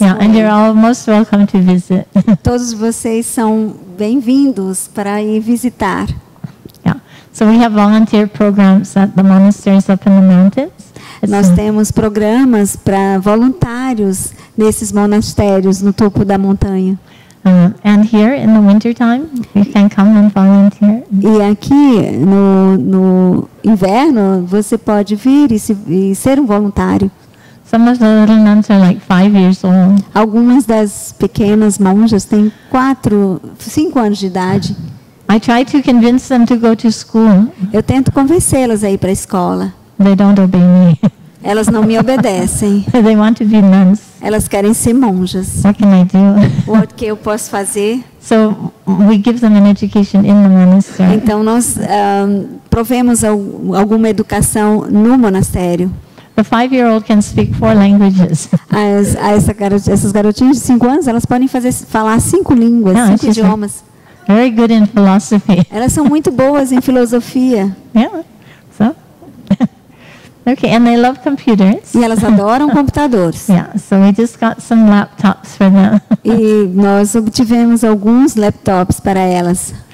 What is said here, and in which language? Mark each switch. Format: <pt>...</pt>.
<en>Yeah, and you're all most welcome to visit.</en> <pt>Todos vocês são bem-vindos para ir visitar.</pt> <en>Yeah. So we have volunteer programs at the monasteries up in the mountains.</en> <pt>Nós temos programas para voluntários nesses monastérios no topo da montanha.</pt> <en>And here in the winter time, you can come and volunteer.</en> <pt>E aqui no inverno você pode vir e ser um voluntário.</pt> <en>Some of the little nuns are like 5 years old.</en> <pt>Algumas das pequenas monjas têm 5 anos de idade.</pt> <en>I try to convince them to go to school.</en> <pt>Eu tento convencê-las a ir para a escola.</pt> <en>They don't obey me.</en> <pt>Elas não me obedecem.</pt> <en>They want to be nuns.</en> <pt>Elas querem ser monjas.</pt> <en>What can I do?</en> <pt>O que eu posso fazer?</pt> <en>So we give them an education in the monastery.</en> <pt>Então nós provemos alguma educação no monastério.</pt> <en>The 5-year-old can speak 4 languages.</en> <pt>Essas garotinhas de 5 anos, elas podem falar 5 línguas, 5 idiomas.</pt> <en>Very good in philosophy.</en> <pt>Elas são muito boas em filosofia.</pt> <en>Yeah. So. Okay, and they love computers.</en> <pt>E elas adoram computadores.</pt> <en>Yeah, so we just got some laptops for them.</en> <pt>E nós obtivemos alguns laptops para elas.</pt>